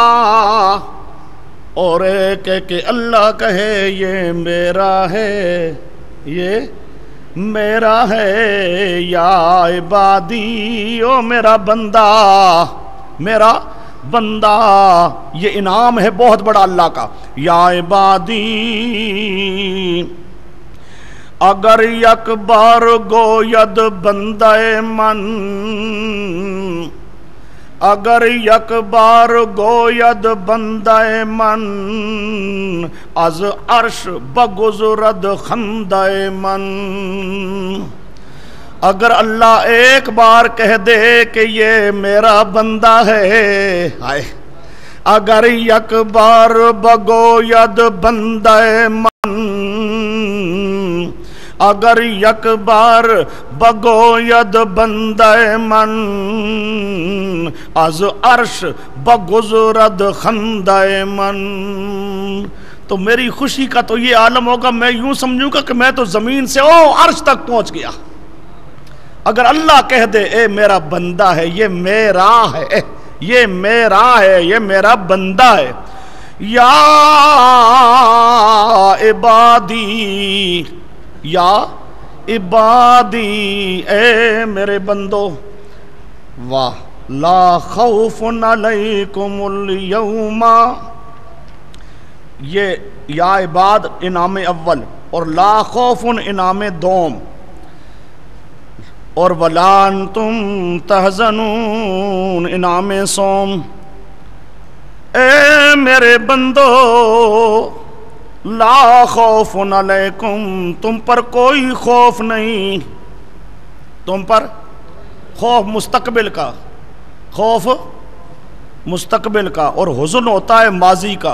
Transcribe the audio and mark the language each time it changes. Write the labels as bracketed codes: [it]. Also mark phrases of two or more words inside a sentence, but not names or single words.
[ur] اور ایک کہ اللہ کہے یہ میرا ہے، یہ میرا ہے، [ar] یا عبادی، [ur] او میرا بندہ، میرا بندہ، یہ انعام ہے بہت بڑا اللہ کا، [ar] یا عبادی [fa] اگر یک بار گوید بندہ من، اگر یک بار گوید بندہ من، از عرش بگذرد خندہ من. [ur] اگر اللہ ایک بار کہہ دے کہ یہ میرا بندہ ہے، [fa] اگر یک بار بگوید بندہ من، اگر یک بار بگوید بندہ من، از عرش بگذرد خندہ من. [ur] تو میری خوشی کا تو یہ عالم ہوگا، میں یوں سمجھوں گا کہ میں تو زمین سے عرش تک پہنچ گیا. اگر اللہ کہہ دے اے میرا بندہ ہے، یہ میرا ہے، یہ میرا ہے، یہ میرا بندہ ہے. [ar] یا عبادی، یا عبادی، [ur] اے میرے بندو، واہ، [ar] لا خوف علیکم اليوم. [ur] یہ [ar] یا عباد [ur] انعام اول اور [ar] لا خوف [ur] انعام دوم، اور [ar] ولا انتم تحزنون [ur] انعام سوم. اے میرے بندو، [ar] لا خوف علیکم، [ur] تم پر کوئی خوف نہیں، تم پر خوف مستقبل کا، خوف مستقبل کا، اور حزن ہوتا ہے ماضی کا.